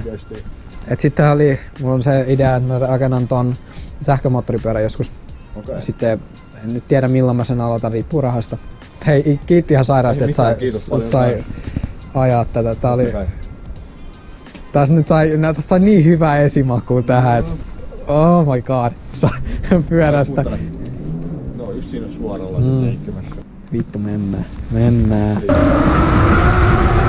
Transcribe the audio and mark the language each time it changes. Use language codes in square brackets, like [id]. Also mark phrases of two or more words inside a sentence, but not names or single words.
[fi] Et sitten oli, mulla on se idea, että mä rakennan ton sähkömoottoripyörän joskus. Okay. Sitten en nyt tiedä milloin mä sen aloitan, riippuu rahasta. Hei, kiitti ihan sairaasti, että sai ajaa tätä. Tää oli... Tässä nyt sai niin hyvää esimakua tähän, että [en] oh my god, [fi] pyörästä. No just siinä suoralla leikkimässä. Vittu mennään.